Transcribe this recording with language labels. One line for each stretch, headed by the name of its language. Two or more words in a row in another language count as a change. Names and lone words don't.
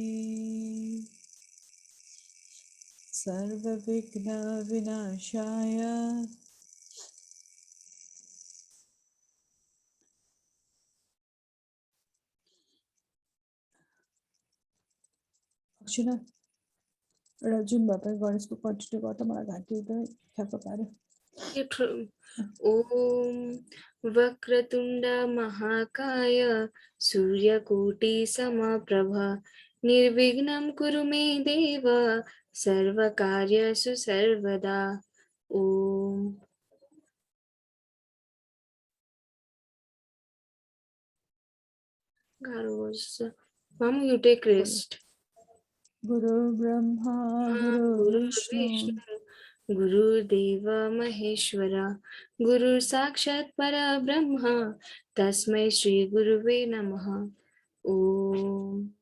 Sanskrit: सर्वविघ्न विनाशाय
Nepali: अक्षुना एउटा जुन भए पनि गणेशको कन्टिन्यू गर्दा मलाई घाँटी एकदमै ठ्याक्क पार्यो।
Sanskrit: ओम वक्रतुंड महाकाय सूर्यकोटि समप्रभ निर्विघ्नं कुरु मे देव सर्वकार्येषु सर्वदा।
English: ओम Mom, you take rest.
Sanskrit: गुरु ब्रह्मा गुरु विष्णु गुरुदेव महेश्वरा गुरु साक्षात् परब्रह्म तस्मै श्री गुरुवे नमः। ओम